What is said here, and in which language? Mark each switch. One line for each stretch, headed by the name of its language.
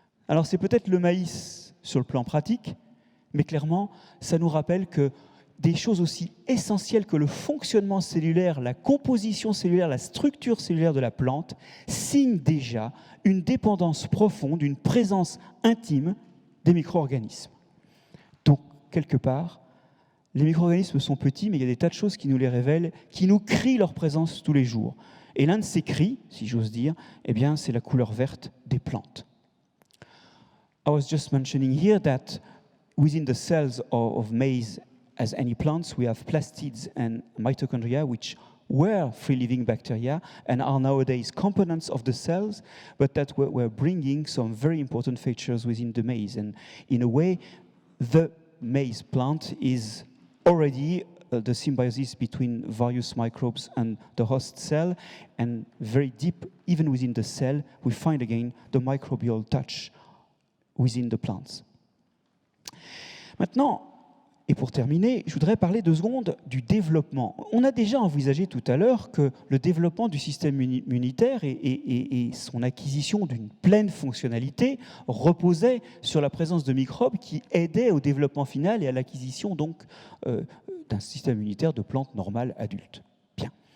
French: Alors c'est peut-être le maïs sur le plan pratique, mais clairement, ça nous rappelle que des choses aussi essentielles que le fonctionnement cellulaire, la composition cellulaire, la structure cellulaire de la plante signent déjà une dépendance profonde, une présence intime des micro-organismes. Donc, quelque part, les micro-organismes sont petits, mais il y a des tas de choses qui nous les révèlent, qui nous crient leur présence tous les jours. Et l'un de ces cris, si j'ose dire, eh bien, c'est la couleur verte des plantes.
English: I was just mentioning here that within the cells of maize, as any plants, we have plastids and mitochondria, which were free-living bacteria and are nowadays components of the cells, but that were bringing some very important features within the maize. And in a way, the maize plant is already the symbiosis between various microbes and the host cell, and very deep, even within the cell, we find again the microbial touch within the plants.
French: Maintenant, et pour terminer, je voudrais parler 2 secondes du développement. On a déjà envisagé tout à l'heure que le développement du système immunitaire et son acquisition d'une pleine fonctionnalité reposait sur la présence de microbes qui aidaient au développement final et à l'acquisition donc d'un système immunitaire de plantes normales adultes. Bien.